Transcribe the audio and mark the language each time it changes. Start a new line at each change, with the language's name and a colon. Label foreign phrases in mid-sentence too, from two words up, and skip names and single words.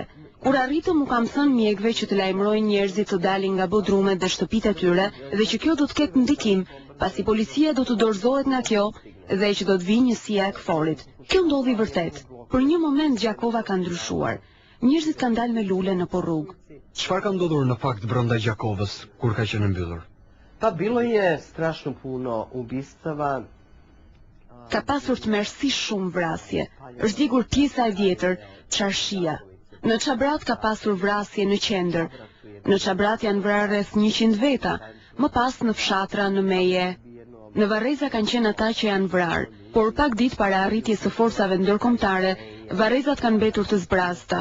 Albanian: Kur arritëm u kam thënë mjekëve që të lajmërojnë njerëzit të dalin nga bodrumet dhe shtëpitë e tyre dhe që kjo do të ketë ndikim, pasi policia do të dorëzohet nga kjo dhe që do të vijë njësia e KFOR-it. Kjo ndodhi vërtet. Për një moment Gjakova ka ndryshuar. Njerëzit kanë dalë me lule në rrugë. Çfarë ka ndodhur në fakt brenda Gjakovës kur ka qenë mbyllur?
Serbian: Pa bilo je strašno puno ubistava.
Albanian: Ka pasur tmerrsisht shumë vrasje. Është djegur pjesa e vjetër, Çarshia. Në Çabrat ka pasur vrasje në qendër. Në Çabrat janë vrarë rreth 100 veta, më pas në fshatra, në meje. Në Varreza kanë qenë ata që janë vrarë, por pak ditë para arritjes së forcave ndërkombëtare, Varrezat kanë mbetur të zbrasta.